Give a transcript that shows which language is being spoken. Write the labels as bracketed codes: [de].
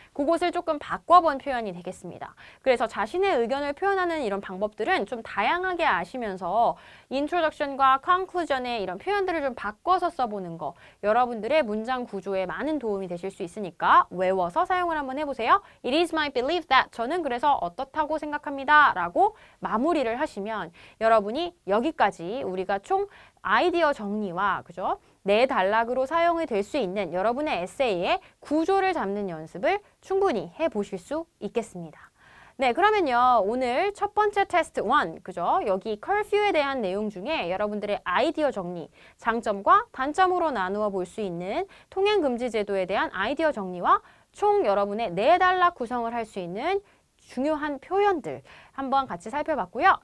[ko] 그것을 조금 바꿔본 표현이 되겠습니다. 그래서 자신의 의견을 표현하는 이런 방법들은 좀 다양하게 아시면서 introduction과 conclusion의 이런 표현들을 좀 바꿔서 써보는 거 여러분들의 문장 구조에 많은 도움이 되실 수 있으니까 외워서 사용을 한번 해보세요. [en] It is my belief that [ko] 저는 그래서 어떻다고 생각합니다. 라고 마무리를 하시면 여러분이 여기까지 우리가 총 아이디어 정리와 그죠? 네 단락으로 사용이 될 수 있는 여러분의 에세이의 구조를 잡는 연습을 충분히 해보실 수 있겠습니다. 네, 그러면요. 오늘 첫 번째 테스트 1, 그죠? 여기 curfew에 대한 내용 중에 여러분들의 아이디어 정리, 장점과 단점으로 나누어 볼 수 있는 통행금지 제도에 대한 아이디어 정리와 총 여러분의 네 단락 구성을 할 수 있는 중요한 표현들 한번 같이 살펴봤고요.